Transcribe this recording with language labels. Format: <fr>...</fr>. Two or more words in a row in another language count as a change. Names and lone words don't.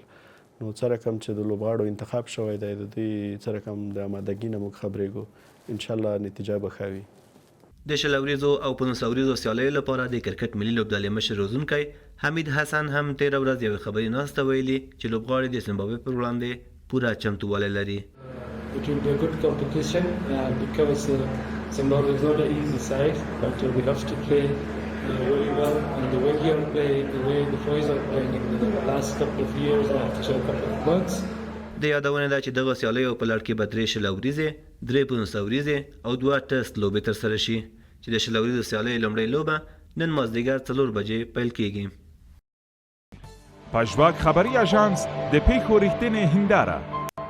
<ps>نو څه رقم چې د لوبغاړو انتخاب شوی دی، د دوی څه رقم د آمادګي نه موږ خبرېږو، انشاءالله نتیجه به ښه وي. د شل اوریزو او 15 اوریزو سیالیو لپاره د کرکټ ملي لوبډلې مشر روزونکی حمید حسن هم تېره ورځ یوې خبري ناسته ویلي چې لوبغاړي د زمبابوې پر وړاندې پوره چمتووالی لري.</ps> <en>It will be a good competition because Zimbabwe is not an easy side, but we have to play very well. And the way we are playing, the way the boys are playing in the last couple of years, after a couple of months.</en> <ps>د یادونه ده چې دغه سیالیو په لړ کې به 3 شل اوریزې، 3 15 اوریزې او 2 ټسټ لوبې ترسره شي چې د شل اوریزو سیالیو لومړۍ لوبه نن مازدیګر 4 بجې پیل کیږي. پژواک خبری آژانس د پیښو ریښتینې هنداره</ps>